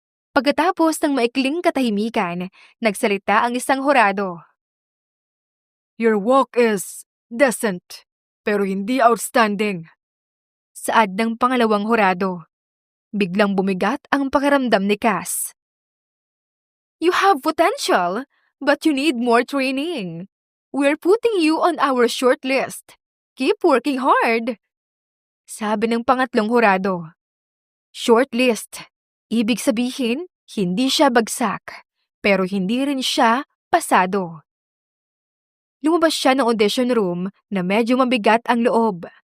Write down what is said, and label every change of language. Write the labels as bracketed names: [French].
[Filipino] Pagkatapos ng maikling katahimikan, nagsalita ang isang hurado. [English] Your walk is decent. [Filipino] pero hindi [English] outstanding. [Filipino] Saad ng pangalawang hurado. Biglang bumigat ang pakiramdam ni Cass. [English] You have potential, but you need more training. We're putting you on our short list. Keep working hard. [Filipino] Sabi ng pangatlong hurado. Short list. Ibig sabihin, hindi siya bagsak, pero hindi rin siya pasado. Lumabas siya ng audition room na medyo mabigat ang loob.